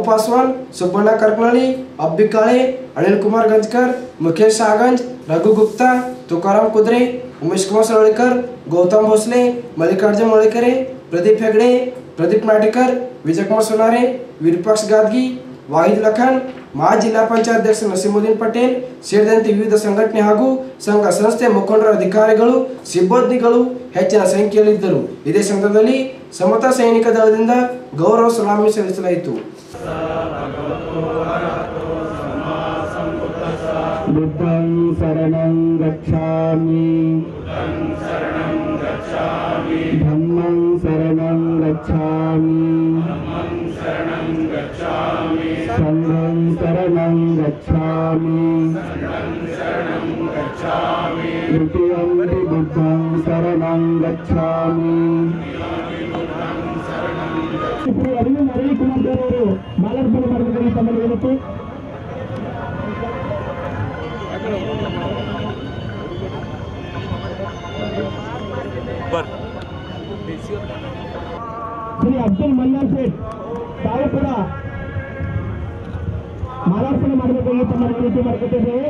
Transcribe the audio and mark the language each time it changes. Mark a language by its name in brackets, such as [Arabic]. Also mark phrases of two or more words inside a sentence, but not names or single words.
[Kannada] ಪಾಸ್ವಾನ್, ಸುಬ್ಬಣ್ಣ ಕರ್ಕನಳ್ಳಿ, ಅಬ್ಬಿ ಕಾಳೆ, ಅನಿಲ್ ಕುಮಾರ್ ಗಂಜ್ಕರ್, ಮುಖೇಶ್ ಸಾಗಂಜ್, ರಘು ಗುಪ್ತಾ, ತುಕಾರಾಮ್ ಕುದ್ರೆ, ಉಮೇಶ್ ಕುಮಾರ್ ಸರಳಿಕರ್, ಗೌತಮ್ ಭೋಸ್ಲೆ, ಮಲ್ಲಿಕಾರ್ಜುನ್ ಮೊಳಿಕೆರೆ, ಪ್ರದೀಪ್ ಹೆಗ್ಡೆ, ಪ್ರದೀಪ್ ನಾಟಕರ್, ವಿಜಯಕುಮಾರ್ ಸೋನಾರೆ, ವಿರೂಪಾಕ್ಷ ಗಾದ್ಗಿ, ವಾಹಿದ್ ಲಖನ್, ಮಾಜಿ ಜಿಲ್ಲಾ ಪಂಚಾಯತ್ ಅಧ್ಯಕ್ಷ ನಸೀಮುದ್ದೀನ್ ಪಟೇಲ್ ಸೇರಿದಂತೆ ವಿವಿಧ ಸಂಘಟನೆ ಹಾಗೂ ಸಂಘ ಸಂಸ್ಥೆ ಮುಖಂಡರ, ಅಧಿಕಾರಿಗಳು, ಸಿಬ್ಬಂದಿಗಳು ಹೆಚ್ಚಿನ ಸಂಖ್ಯೆಯಲ್ಲಿದ್ದರು. ಇದೇ ಸಂದರ್ಭದಲ್ಲಿ ಸಮತಾ ಸೈನಿಕ ದಳದಿಂದ ಗೌರವ ಸಲಾಮಿ ಸಲ್ಲಿಸಲಾಯಿತು. [Sanskrit] बुद्धं शरणं गच्छामि धम्मं शरणं गच्छामि संघं शरणं गच्छामि द्वितीयं बुद्धं शरणं गच्छामि. [Kannada] ಶ್ರೀ ಅರವಿಂದ್ ಅರಳಿ ಕುಮಾರ್ ಅವರು ಮಾಲಾರ್ಪಣೆ ಮಾಡಬೇಕಾಗಿ ತಮ್ಮಲ್ಲಿ ವಿನಂತಿ. ಶ್ರೀ ಅಬ್ದುಲ್ ಮನ್ನಾರ್ ಶೇಖ್ ತಾವು ಕೂಡ ಮಾಲಾರ್ಪಣೆ ಮಾಡಬೇಕಾಗಿ ತಮ್ಮಲ್ಲಿ ವಿನಂತಿ ಮಾಡ್ಕೊತಿದ್ದೇವೆ.